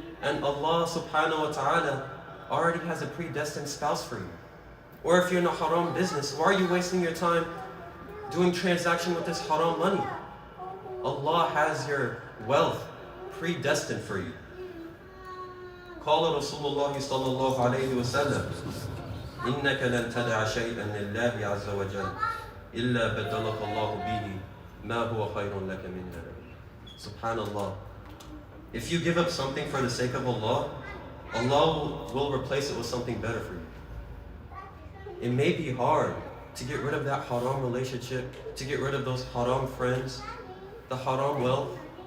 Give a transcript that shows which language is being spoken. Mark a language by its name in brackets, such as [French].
[English] And Allah subhanahu wa ta'ala already has a predestined spouse for you. Or if you're in a haram business, why are you wasting your time doing transaction with this haram money? Allah has your wealth predestined for you. [Arabic] قال رسول الله صلى الله عليه وسلم إنك لن تدع شيئا لله عز وجل إلا بدلك الله به ما هو خير لك منه. Subhanallah. [English] If you give up something for the sake of Allah, Allah will replace it with something better for you. It may be hard to get rid of that haram relationship, to get rid of those haram friends, the haram wealth.